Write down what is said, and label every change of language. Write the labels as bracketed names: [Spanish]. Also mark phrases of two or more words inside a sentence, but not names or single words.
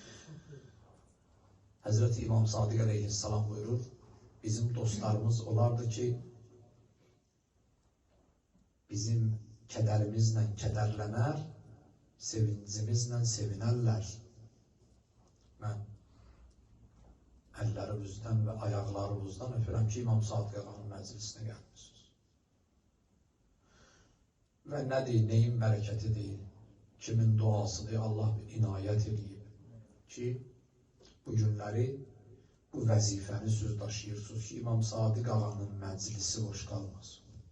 [Turkish] Hazreti İmam Sadık Aleyhisselam buyurur, bizim dostlarımız olardı ki bizim kederimizle kederlener, sevincimizle sevinerler. [Azerbaijani] Ben ellerimizden ve ayaklarımızdan öpürəm ki İmam Sadık Ağanın məclisinə gəlmişsiniz. Və nədir, neyin bərəkətidir, kimin duasıdır, Allah inayət edib ki, bu günləri bu vəzifəni siz daşıyırsınız ki, İmam Sadık Ağanın məclisi boş qalmasın.